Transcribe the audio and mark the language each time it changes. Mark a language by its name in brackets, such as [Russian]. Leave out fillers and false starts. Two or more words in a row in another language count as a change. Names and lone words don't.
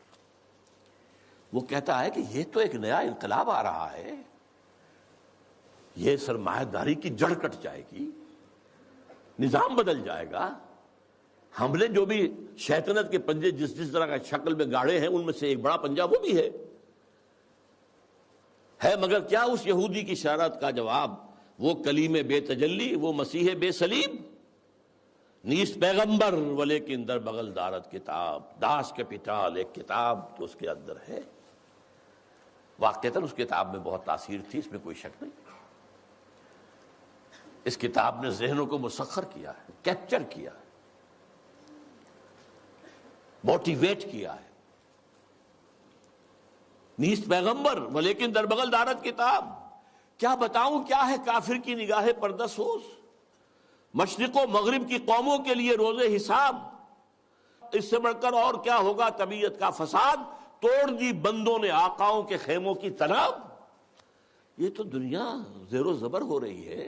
[Urdu] وہ کہتا ہے کہ یہ تو ایک نیا انقلاب آ رہا ہے، یہ سرمایہ داری کی جڑ کٹ جائے گی، نظام بدل جائے گا، ہم نے جو بھی شیطنت کے پنجے جس طرح کا شکل میں گاڑے ہیں ان میں سے ایک بڑا پنجہ وہ بھی ہے مگر کیا اس یہودی کی شرارت کا جواب، وہ کلیم بے تجلی، وہ مسیح بے صلیب، [Persian] نیست پیغمبر ولیکن در بغل دارت کتاب، [Urdu] داس کے پٹال ایک کتاب تو اس کے اندر ہے۔ واقعتاً اس کتاب میں بہت تاثیر تھی، اس میں کوئی شک نہیں۔ اس کتاب نے ذہنوں کو مسخر کیا ہے، کیپچر کیا ہے، موٹیویٹ کیا ہے۔ [Persian] نیست پیغمبر ولیکن در بغل دارت کتاب، [Urdu] کیا بتاؤں کیا ہے کافر کی نگاہ پردہ سوز، مشرق و مغرب کی قوموں کے لیے روز حساب، اس سے بڑھ کر اور کیا ہوگا طبیعت کا فساد، توڑ دی بندوں نے آقاؤں کے خیموں کی تناب۔ یہ تو دنیا زیر و زبر ہو رہی ہے۔